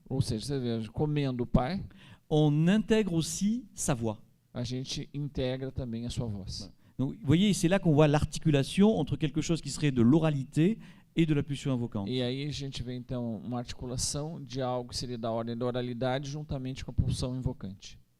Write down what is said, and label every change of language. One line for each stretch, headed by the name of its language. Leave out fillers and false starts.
Portuguese: Ou seja, você vê, comendo o pai,
French: on intègre aussi sa voix.
Portuguese: a gente integra também a sua voz.
French: Donc vous voyez, c'est là qu'on voit l'articulation entre quelque chose qui serait de l'oralité et de la pulsion invocante.
Portuguese: E aí a gente vê então uma articulação de algo que seria da ordem da oralidade juntamente com a pulsão invocante.